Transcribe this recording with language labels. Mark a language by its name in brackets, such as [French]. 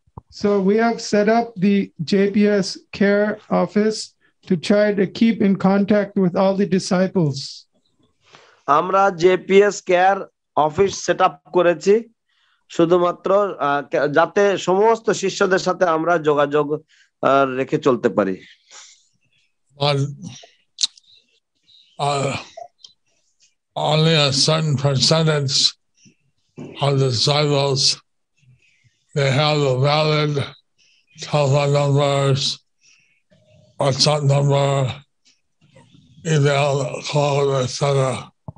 [English] So we have set up the JPS care office to try to keep in contact with all the disciples. [Bangla] আমরা JPS care office set up করেছি শুধুমাত্র যাতে সমস্ত শিষ্যদের সাথে আমরা যোগাযোগ রেখে চলতে পারি। [English] Only a certain percentage of the disciples, they have the valid telephone numbers, WhatsApp number, email, call, etc.